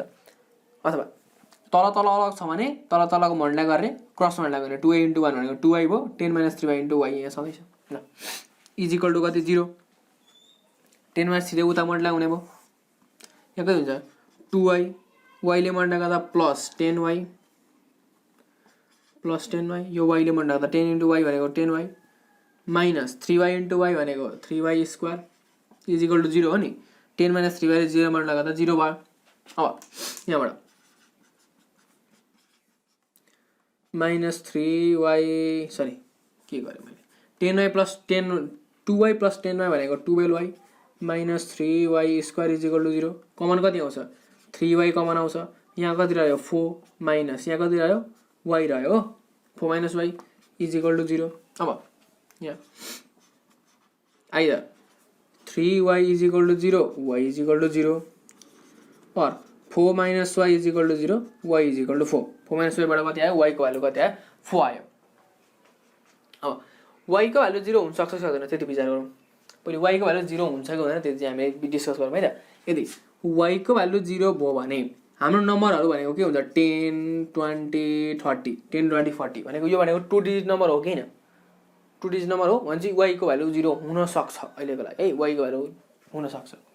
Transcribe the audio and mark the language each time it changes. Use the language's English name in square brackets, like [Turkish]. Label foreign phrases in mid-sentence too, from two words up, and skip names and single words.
[Nepali] अथवा तल तल अलग छ भने तल तलको मल्टिप्लाई गर्ने [English] cross multiply [Nepali] गर्ने 2y * 1 भनेको 2y भयो 10 - 3y * y यहाँ सधैँ छ ल = कति 0 10 - 3 उता मल्टिप्लाई हुने भयो यहाँ कति हुन्छ 2y y ले मल्टिप्लाई गर्दा प्लस 10y यो y ले मल्टिप्लाई गर्दा 10 * y भनेको 10y माइनस 3y * y भनेको 3y² = 0 हो नि 10 - 3y 0 मल्टिप्लाई गर्दा 0 भयो। अब यहाँबाट -3y सरी के गरे मैले 10y + 10 2y + 10y भनेको 12y -3y² = 0 कमन कति आउँछ 3y कमन आउँछ यहाँ कति रह्यो 4 माइनस यहाँ कति रह्यो y रह्यो हो 4 - y = 0। अब यहाँ [English] either 3y = 0 y = 0 or 4 minus y is equal to 0, y is equal to 4. [Nepali] 4 माइनस वाईबाट कति आयो, वाईको भ्यालु कति आयो, 4 आयो. अब वाईको भ्यालु 0 हुनसक्छ कि सक्दैन त्यति विचार गरौँ. पहिले वाईको भ्यालु 0 हुन्छ कि हुँदैन त्यति चाहिँ हामीले डिस्कस गरौँ है त. यदि वाईको भ्यालु 0 भयो भने हाम्रो नम्बरहरू भनेको के हुन्छ, 10, 20, 30, 10, 20, 40 भनेको यो भनेको 2 [English] digit number [Nepali] हो कि होइन, 2 [English] digit number [Nepali] हो भने चाहिँ वाईको भ्यालु 0 हुनसक्छ अहिलेको लागि है, वाईको भ्यालु हुनसक्छ.